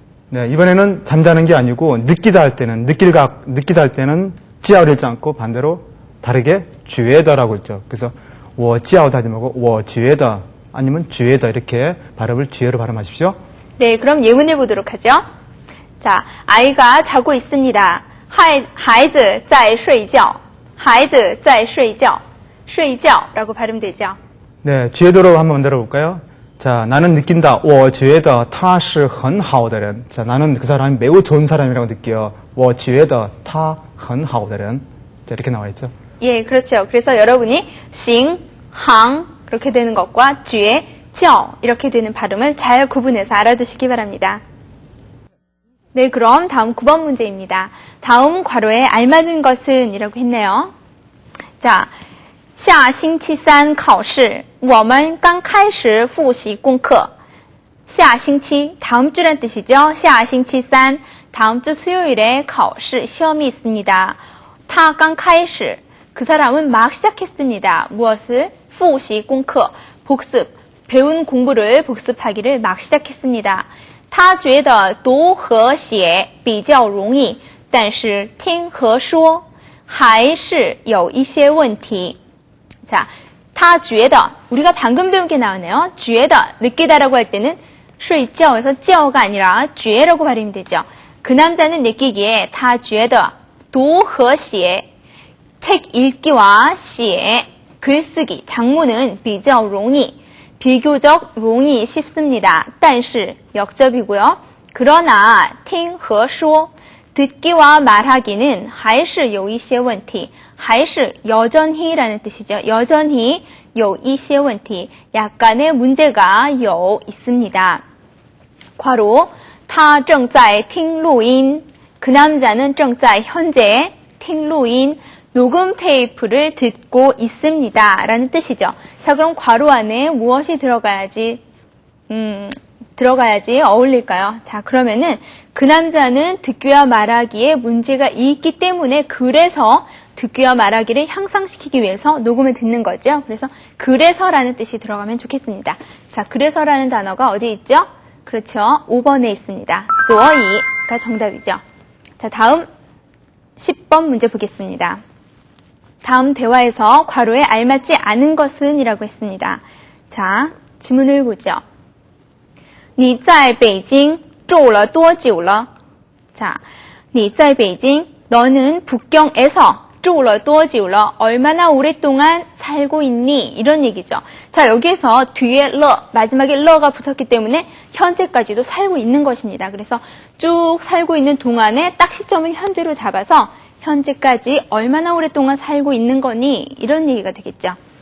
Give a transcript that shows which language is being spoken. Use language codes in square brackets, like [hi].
[ko] 네, 이번에는 잠자는 게 아니고 느끼다 할 때는 느끼다 할 때는 찌아를 읽지 않고 반대로 다르게 쥐에다라고 있죠. 그래서 我觉得하지 말고 我觉得 아니면 觉得 이렇게 발음을 쥐에로 발음하십시오. 네, 그럼 예문해 보도록 하죠. 자, 아이가 자고 있습니다. [zh] 孩子在睡觉,孩子在睡觉,睡觉 [ko] 라고 발음되죠. 네, 觉得로 한번 만들어 볼까요? 자, 나는 느낀다. [zh] 我觉得他是很好的人. [ko] 자, 나는 그 사람이 매우 좋은 사람이라고 느껴요. [zh] 我觉得他很好的人. [ko] 자, 이렇게 나와 있죠. 예, 그렇죠. 그래서 여러분이 行, 항 그렇게 되는 것과 觉, 较 이렇게 되는 발음을 잘 구분해서 알아두시기 바랍니다. 네, 그럼 다음 9번 문제입니다. 다음 괄호에 알맞은 것은 이라고 했네요. [zh] 자, 下星期三考试我们刚开始复习功课下星期 [ko] 다음 주란 뜻이죠. 下星期三 다음 주 수요일에 考试 시험이 있습니다. [zh] 他刚开始 [ko] 그 사람은 막 시작했습니다. 무엇을? [zh] 复习功课 [ko] 복습, 배운 공부를 복습하기를 막 시작했습니다. [zh] 他觉得读和写比较容易但是听和说还是有一些问题 자, 他觉得 [ko] 우리가 방금 배운 게 나오네요. 觉得 느끼다라고 할 때는 睡觉에서 觉가 아니라 觉라고 발음이 되죠. 그 남자는 느끼기에 [zh] 他觉得读和写 [ko] 책 읽기와 写 글쓰기 장문은 [zh] 比较容易 [ko] 비교적 容易 쉽습니다. 但是 역접이고요. 그러나 听和说 듣기와 말하기는 [zh] 还是有一些问题 [ko] 还是 여전히라는 뜻이죠. 여전히 [zh] 有一些问题 [ko] 약간의 문제가 有 있습니다. 괄호 [zh] 他正在听录音 [ko] 그 남자는 正在 현재 听录音 녹음 테이프를 듣고 있습니다. 라는 뜻이죠. 자, 그럼 괄호 안에 무엇이 들어가야지 어울릴까요? 자, 그러면은 그 남자는 듣기와 말하기에 문제가 있기 때문에 그래서 듣기와 말하기를 향상시키기 위해서 녹음을 듣는 거죠. 그래서 그래서라는 뜻이 들어가면 좋겠습니다. 자, 그래서라는 단어가 어디 있죠? 그렇죠. 5번에 있습니다. 所以가 정답이죠. 자, 다음 10번 문제 보겠습니다. 다음 대화에서 괄호에 알맞지 않은 것은 이라고 했습니다. [zh] 자, 지문을 보죠. 你在北京住了多久了? 자, 你在北京 [ko] 너는 북경에서 [zh] 住了多久了? [ko] 얼마나 오랫동안 살고 있니? 이런 얘기죠. 자, 여기에서 뒤에 러, 마지막에 러가 붙었기 때문에 현재까지도 살고 있는 것입니다. 그래서 쭉 살고 있는 동안에 딱 시점을 현재로 잡아서 현재까지 얼마나 오랫동안 살고 있는 거니? 이런 얘기가 되겠죠.